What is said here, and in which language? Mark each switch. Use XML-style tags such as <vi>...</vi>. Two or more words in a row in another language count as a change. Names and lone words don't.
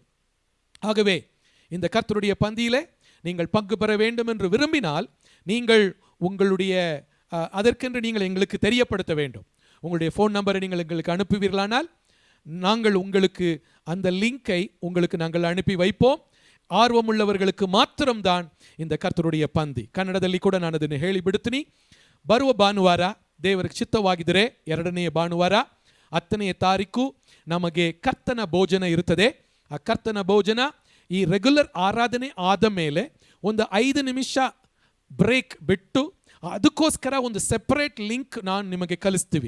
<ta>ஆகவே இந்த கர்த்தருடைய பந்தியிலே நீங்கள் பங்கு பெற வேண்டும் என்று விரும்பினால் நீங்கள் உங்களுடைய அதற்கென்று நீங்கள் எங்களுக்கு தெரியப்படுத்த வேண்டும். உங்களுடைய ஃபோன் நம்பரை நீங்கள் எங்களுக்கு அனுப்புவீர்களானால் நாங்கள் உங்களுக்கு அந்த லிங்கை உங்களுக்கு நாங்கள் அனுப்பி வைப்போம். ஆர்வமுள்ளவர்களுக்கு மாத்திரம்தான் இந்த கர்த்தருடைய பந்தி.</ta> <kn>ಕನ್ನಡದಲ್ಲಿ ಕೂಡ ನಾನು ಅದನ್ನು ಹೇಳಿ ಬಿಡುತ್ತೀನಿ. ಬರುವ ಭಾನುವಾರ ದೇವರಿಗೆ ಚಿತ್ತವಾಗಿದ್ದರೆ 2ನೇ ಭಾನುವಾರ 10ನೇ ತಾರೀಕು ನಮಗೆ ಕರ್ತನ ಭೋಜನ ಇರುತ್ತದೆ. ಆ ಕರ್ತನ ಭೋಜನ ಈ ರೆಗ್ಯುಲರ್ ಆರಾಧನೆ ಆದ ಮೇಲೆ ಒಂದು 5 ನಿಮಿಷ ಬ್ರೇಕ್ ಬಿಟ್ಟು ಅದಕ್ಕೋಸ್ಕರ ಒಂದು ಸೆಪರೇಟ್ ಲಿಂಕ್ ನಾನು ನಿಮಗೆ ಕಲಿಸ್ತೀವಿ.</kn>